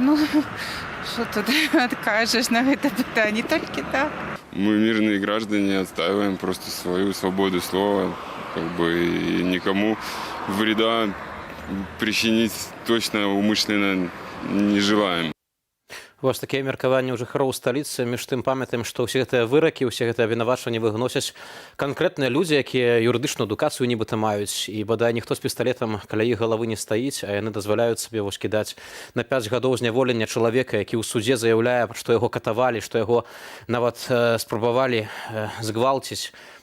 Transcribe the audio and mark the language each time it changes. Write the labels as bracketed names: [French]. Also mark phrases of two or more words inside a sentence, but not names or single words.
[Russian] Что тут откажешь на это питание? Только так. Мы, мирные граждане, отстаиваем просто свою свободу слова, и никому вреда причинить точно умышленно не желаем. [Belarusian] Вось такія меркаванні ў жыхароў сталіцы. Між тым памятаем, што ўсе гэтыя выракі, ўсе гэтыя абвінавачванні выносяць канкрэтныя людзі, якія юрыдычную адукацыю нібыта маюць. І бадай ніхто з пісталетам каля іх галавы не стаіць, а яны дазваляюць сабе вось кідаць на 5 гадоў зняволення чалавека, які ў судзе заяўляе, што яго катавалі, што яго нават спрабавалі згвалціць.